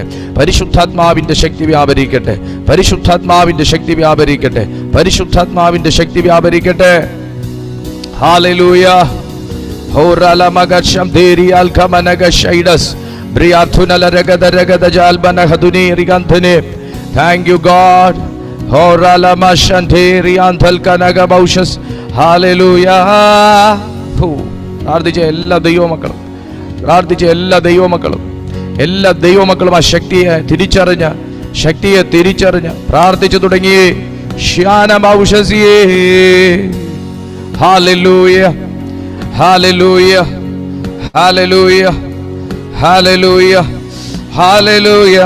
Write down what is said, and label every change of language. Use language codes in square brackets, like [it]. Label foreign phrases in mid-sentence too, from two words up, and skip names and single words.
[ml] പരിശുദ്ധാത്മാവിന്റെ ശക്തി വ്യാപരിക്കട്ടെ, പരിശുദ്ധാത്മാവിന്റെ ശക്തി വ്യാപരിക്കട്ടെ, പരിശുദ്ധാത്മാവിന്റെ ശക്തി വ്യാപരിക്കട്ടെ. ഹല്ലേലൂയ. [en] Thank you God. Hallelujah. [ml] പ്രാർത്ഥിച്ച എല്ലാ ദൈവമക്കളും, പ്രാർത്ഥിച്ച എല്ലാ ദൈവമക്കളും, എല്ലാ ദൈവമക്കളും ആ ശക്തിയെ തിരിച്ചറിഞ്ഞ് പ്രാർത്ഥിച്ചു തുടങ്ങി. [en] Hallelujah. Hallelujah. Hallelujah. Hallelujah. Hallelujah.